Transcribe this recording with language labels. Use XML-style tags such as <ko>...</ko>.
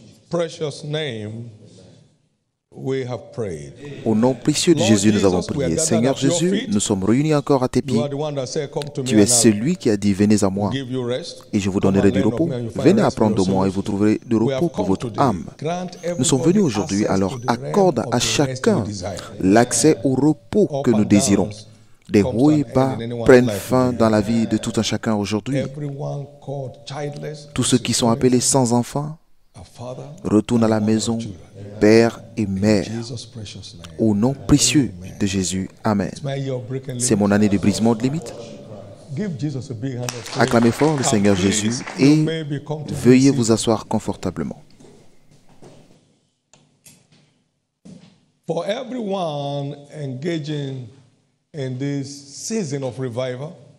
<en>precious name, we have prayed.</en> <fr>Au nom précieux de Jésus, nous avons prié. Seigneur Jésus, nous sommes réunis encore à tes pieds.</fr> <en>You are the one that said, "Come to me</en> <fr>Tu es</fr> <en>and</en> <fr>celui qui a dit, venez à moi,</fr> <en>I'll give you rest."</en> <fr>et je vous donnerai du repos. Venez apprendre de moi et vous trouverez du repos pour votre âme. Nous sommes venus aujourd'hui, alors accorde à chacun l'accès au repos que nous désirons. Des hauts et bas prennent fin dans la vie de tout un chacun aujourd'hui.</fr> <en>Everyone called childless,</en> <fr>Tous ceux qui sont appelés sans enfants</fr> <en>a father,</en> <fr>retournent à la maison, père et mère.</fr> <en>Jesus' precious name.</en> <fr>Au nom précieux de Jésus.</fr> <en>Amen. My year of breaking</en> <fr>C'est mon année de brisement de limites.</fr> <en>Give Jesus a big hand of praise.</en> <fr>Acclamez fort le Seigneur Jésus et veuillez vous asseoir confortablement.</fr> <en>For everyone engaging in this season of revival,</en>